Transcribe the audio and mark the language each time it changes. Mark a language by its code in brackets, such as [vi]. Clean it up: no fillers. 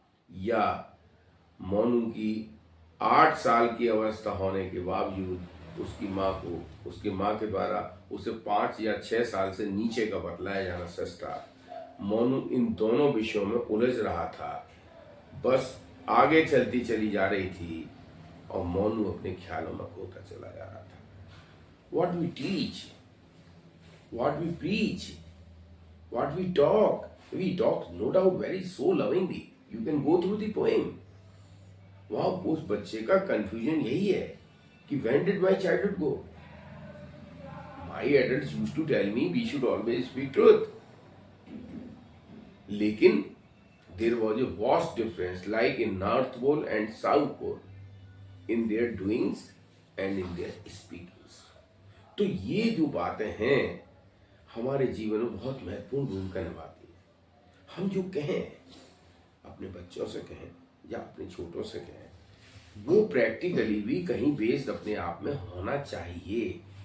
[hi] या मोनू की 8 साल की अवस्था होने के बावजूद उसकी मां के द्वारा उसे 5 या 6 साल से नीचे का बतलाया जाना सच था। मोनू इन दोनों विषयों में उलझ रहा था, बस आगे चलती चली जा रही थी और मोनू अपने ख्यालों में खोता चला जा रहा था। [en] What we teach, what we preach, what we talk no doubt very so lovingly. You can go through the poem. [hi] वहां उस बच्चे का कंफ्यूजन यही है कि [en] when did my childhood go? My adults used to tell me we should always speak truth. [hi] लेकिन [en] there was a vast difference like in North Pole and South Pole in their doings and in their speakings. [hi] तो ये जो बातें हैं हमारे जीवन में बहुत महत्वपूर्ण भूमिका निभाती है। हम जो कहें, अपने बच्चों से कहें या अपने छोटों से कहें, वो प्रैक्टिकली भी कहीं बेस्ड अपने आप में होना चाहिए।